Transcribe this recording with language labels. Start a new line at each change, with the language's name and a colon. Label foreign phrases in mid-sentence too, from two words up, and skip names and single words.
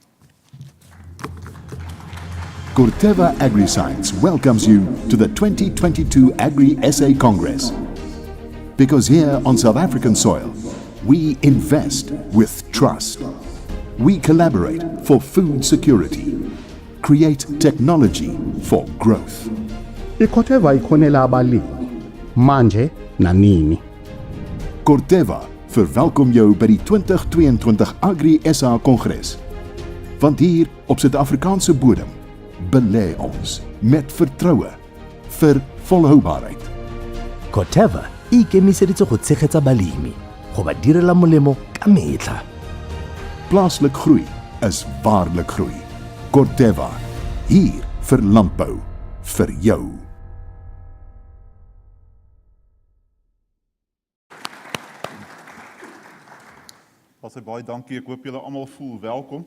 English: Corteva AgriScience welcomes you to the 2022 Agri SA Congress. Because here on South African soil, we invest with trust. We collaborate for food security, create technology for growth.
Zulu: iCorteva ikhonela abalimi manje na nini.
Afrikaans: Corteva verwelkom jou by die 2022 Agri SA Congres. Want hier op Suid-Afrikaanse bodem belê ons met vertroue vir volhoubaarheid.
Tswana: Corteva e ikemiseditse go tshegetsa balemi go ba direla molemo ka metlha.
Afrikaans: Plaaslik groei is waarlik groei. Corteva, hier vir landbou, vir jou. Baie dankie, ek hoop julle almal voel welkom.